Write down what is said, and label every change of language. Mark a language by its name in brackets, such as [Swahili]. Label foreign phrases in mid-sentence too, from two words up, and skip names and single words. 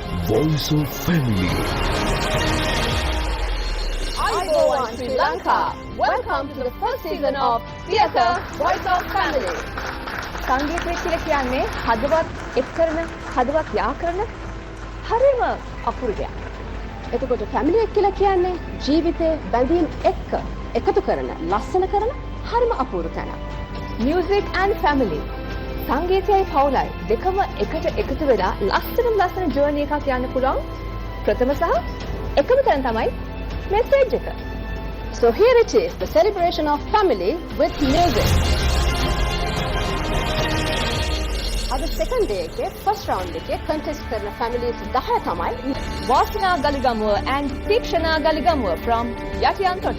[English] Voice of Family. Ayubowan Sri Lanka. Welcome to the first season of Theatre Voice of Family. [Sinhala] සංගීතය කියලා කියන්නේ හදවත් එක් කරන හදවත් යා කරන හරිම අපූර්ව දෙයක්. එතකොට ෆැමිලි එක කියලා කියන්නේ ජීවිතේ බැඳීම් එක්ක එකතු කරන ලස්සන කරන හරිම අපූර්ව තැනක්. [English] Music and family. [Sinhala] සංගීතයයි පවුලයි දෙකම එකට එකතු වෙලා ලස්සන ජර්නි එකක් යන්න පුළුවන් ප්‍රථම සහ එකම තැන තමයි මෙසේජ් එක. [English] So here it is, the celebration of family with music. [Sinhala] අද [English] second day [Sinhala] එකේ [English] first round [Sinhala] එකේ contest කරන families 10 තමයි [English] Vasana Galigamuwa and Tikshana Galigamuwa from Yatiyantota.